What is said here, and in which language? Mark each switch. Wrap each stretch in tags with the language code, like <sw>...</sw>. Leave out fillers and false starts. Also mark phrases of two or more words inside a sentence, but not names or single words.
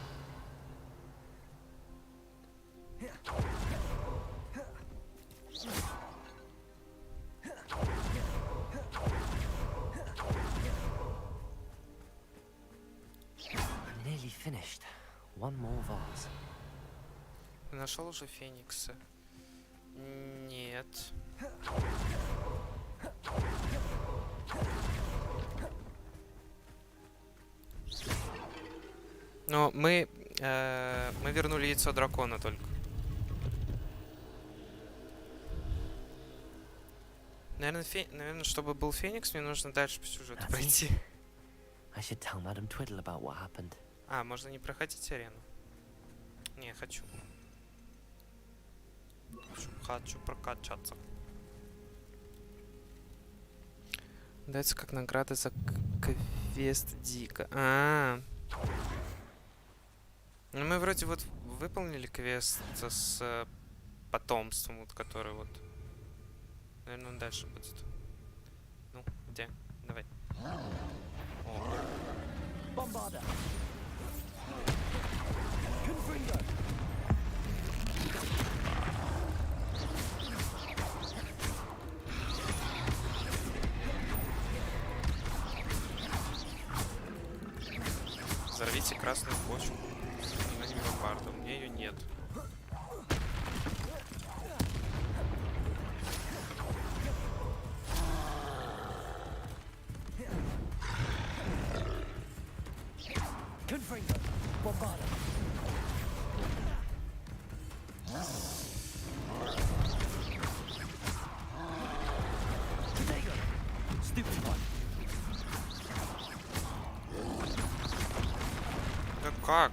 <en>I'm nearly finished. One more vase.</en> <ru>Ты нашел уже Феникса? Нет. Но мы вернули яйцо дракона только. Наверное, чтобы был Феникс, мне нужно дальше по сюжету пройти.</ru> <en>I should tell Madame Twiddle about what happened.</en> <ru>А, можно не проходить арену? Не, хочу. Хочу прокачаться. Дается как награда за квест Дика. Ну мы вроде вот выполнили квест с потомством, вот который вот. Наверное, он дальше будет. Ну, где? Давай.</ru> <la>Bombarda. Confringo.</la> <ru>Взорвите красную почву. Она не бомбарда, у меня ее нет.</ru> <la>Confringo. Bombarda.</la> <en>Stupid one.</en> <ru>Да как?</ru>